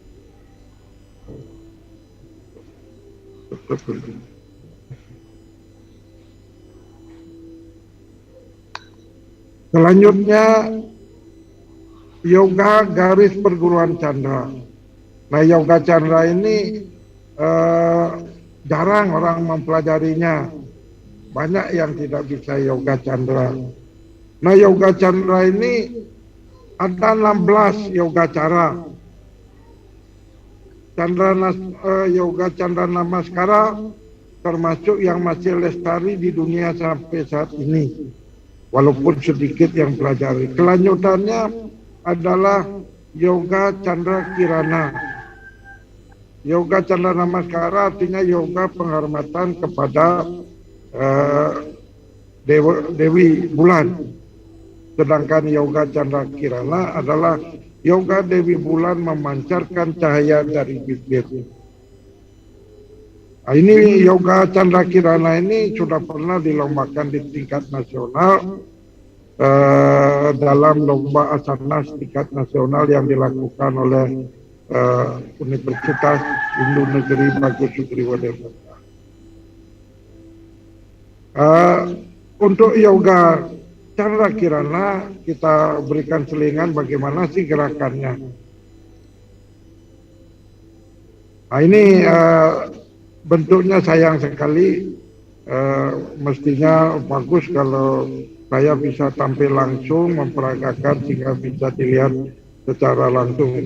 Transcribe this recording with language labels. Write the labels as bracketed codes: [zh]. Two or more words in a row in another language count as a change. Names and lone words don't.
[id] Selanjutnya yoga garis perguruan candra. Nah, yoga candra ini jarang orang mempelajarinya. Banyak yang tidak bisa yoga candra. Nah, yoga candra ini ada 16 yoga cara. Yoga candra namaskara termasuk yang masih lestari di dunia sampai saat ini. Walaupun sedikit yang pelajari. Kelanjutannya adalah yoga candra kirana. Yoga candra namaskara artinya yoga penghormatan kepada Dewi Bulan. Sedangkan yoga candra kirana adalah yoga Dewi Bulan memancarkan cahaya dari bibir. Nah, ini yoga candra kirana ini sudah pernah dilombakan di tingkat nasional dalam lomba asana tingkat nasional yang dilakukan oleh Universitas Hindu Negeri Bagus Sugriwo Denpasar. Untuk yoga candra kirana kita berikan selingan bagaimana sih gerakannya. Nah, ini bentuknya sayang sekali, mestinya bagus kalau saya bisa tampil langsung memperagakan sehingga bisa dilihat secara langsung.